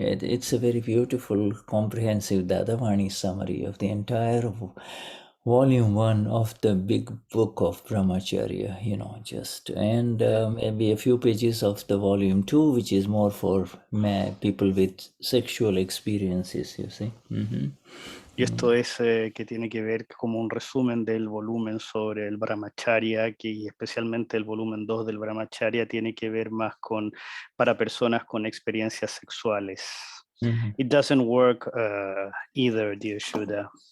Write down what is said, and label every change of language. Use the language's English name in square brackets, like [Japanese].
[English] It's a very beautiful, comprehensive Dadavani summary of the entire volume 1 of the big book of Brahmacharya, and maybe a few pages of the volume 2, which is more for people with sexual experiences, you see. [Spanish] Y esto es que tiene que ver como un resumen del volumen sobre el Brahmacharya, y especialmente el volumen 2 del Brahmacharya tiene que ver más para personas con experiencias sexuales. [English] It doesn't work either, dear Shudhha.